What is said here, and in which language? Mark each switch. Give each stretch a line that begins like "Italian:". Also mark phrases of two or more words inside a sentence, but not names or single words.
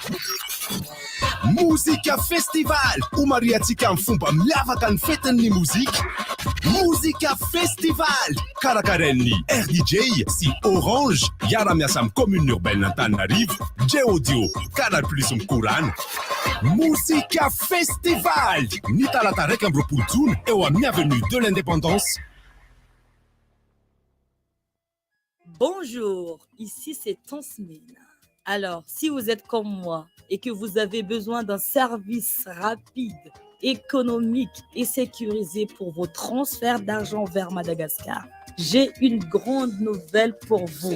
Malagasy: Mozika Festival homariantsika amin'ny fomba miavaka ny fetin'ny mozika. Mozika Festival karakarain'ny RDJ sy Orange miara-miasa amin'ny
French: commune urbaine
Malagasy: Antananarivo J Audio Canal Plus mikorana. Mozika Festival ny talata raika amby roapolo jona eo amin'ny avenue de l'Indépendance.
French: Bonjour, ici c'est Tansmine. Alors, si vous êtes comme moi et que vous avez besoin d'un service rapide, économique et sécurisé pour vos transferts d'argent vers Madagascar, j'ai une grande nouvelle pour vous.